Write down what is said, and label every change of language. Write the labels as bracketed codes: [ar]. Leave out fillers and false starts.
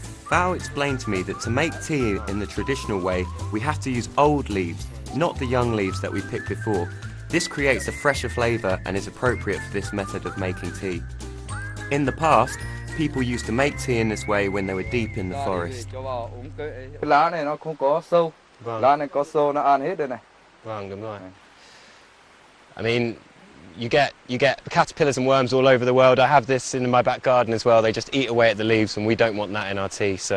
[en] Val explained to me that to make tea in the traditional way, we have to use old leaves, not the young leaves that we picked before. This creates a fresher flavour and is appropriate for this method of making tea. In the past, people used to make tea in this way when they were deep in the forest. [vi] Cái lá này nó không có sâu. Lá này có sâu nó ăn hết đây này. Vâng, đúng rồi. [en] I mean, you get caterpillars and worms all over the world. I have this in my back garden as well. They just eat away at the leaves, and we don't want that in our tea.